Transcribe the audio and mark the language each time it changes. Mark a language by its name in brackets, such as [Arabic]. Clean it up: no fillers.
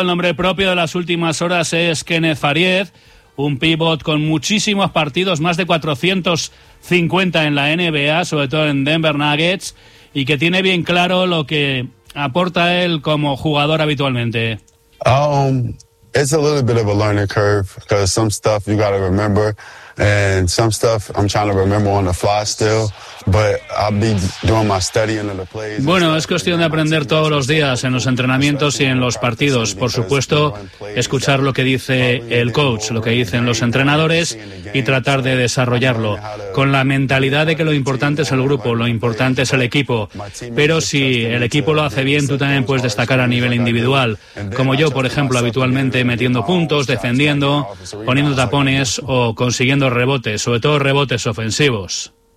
[Spanish] El nombre propio de las últimas horas es Kenneth Fariez, un pívot con muchísimos partidos, más de 450 en la NBA, sobre todo en Denver Nuggets, y que tiene bien claro lo que aporta él como jugador habitualmente. [English] It's a little bit of a learning curve, because some stuff you got to remember, and some stuff I'm trying to remember on the fly still, but I'll be doing my studying of the plays. [Spanish] Bueno, es cuestión de aprender todos los días, en los entrenamientos y en los partidos. Por supuesto, escuchar lo que dice el coach, lo que dicen los entrenadores, y tratar de desarrollarlo con la mentalidad de que lo importante es el grupo, lo importante es el equipo. Pero si el equipo lo hace bien, tú también puedes destacar a nivel individual, como yo, por ejemplo, habitualmente metiendo puntos, defendiendo, poniendo tapones o consiguiendo rebotes, sobre todo rebotes ofensivos.